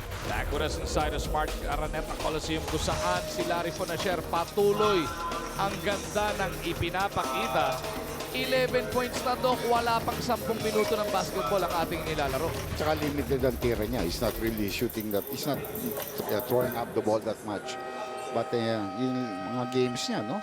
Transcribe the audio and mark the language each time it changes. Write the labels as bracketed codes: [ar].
[en] Back with us inside the [tl] Smart Araneta Coliseum kung saan si Larry Fonisher patuloy ang ganda ng ipinapakita. 11 points na, Dok. Wala pang 10 minuto ng basketball ang ating nilalaro. Tsaka limited ang tira niya. [en] He's not really shooting that. He's not throwing up the ball that much. [tl] But yung mga games niya, no?